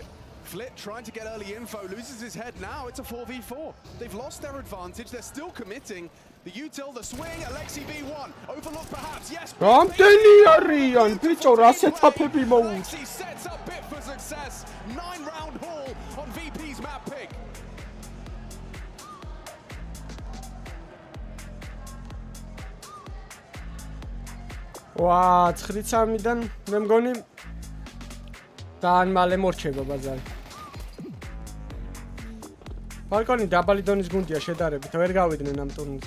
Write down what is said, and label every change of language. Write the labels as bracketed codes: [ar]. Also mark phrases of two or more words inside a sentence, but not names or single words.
[en] Flit trying to get early info, loses his head now, it's a 4v4. They've lost their advantage, they're still committing. The util, the swing, Alexi B1, overlooked perhaps, yes. Alexi sets up Bit for success. 9-round haul on VP's map pick. [ka] ვა 9-3-დან მე მგონი ძალიან მალე მორჩება ბაზარი. ბალკონი დაბალი დონის გუნდია შედარებით, ვერ გავიდნენ ამ ტურნირზე.